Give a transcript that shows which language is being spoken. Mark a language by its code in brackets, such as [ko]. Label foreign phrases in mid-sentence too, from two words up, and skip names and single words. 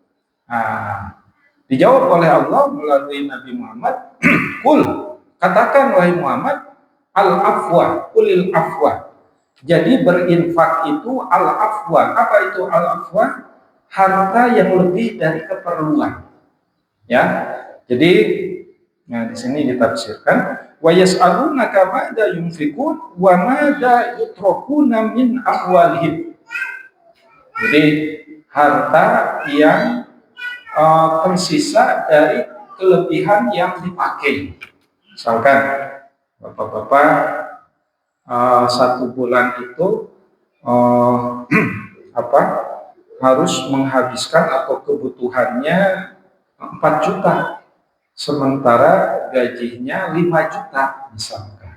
[id] Dijawab oleh Allah melalui Nabi Muhammad, kul, katakan wahai Muhammad, al-afwa, [ar] قل العفو. [id] Jadi berinfak itu al-afwa. Apa itu al-afwa? Harta yang lebih dari keperluan. Ya. Jadi nah di sini ditafsirkan [ar] ويسألونك ماذا ينفقون وماذا يتركون من أموالهم. [id] Jadi harta yang tersisa dari kelebihan yang dipakai. Misalkan bapak-bapak satu bulan itu harus menghabiskan atau kebutuhannya 4 juta, sementara gajinya 5 juta misalkan.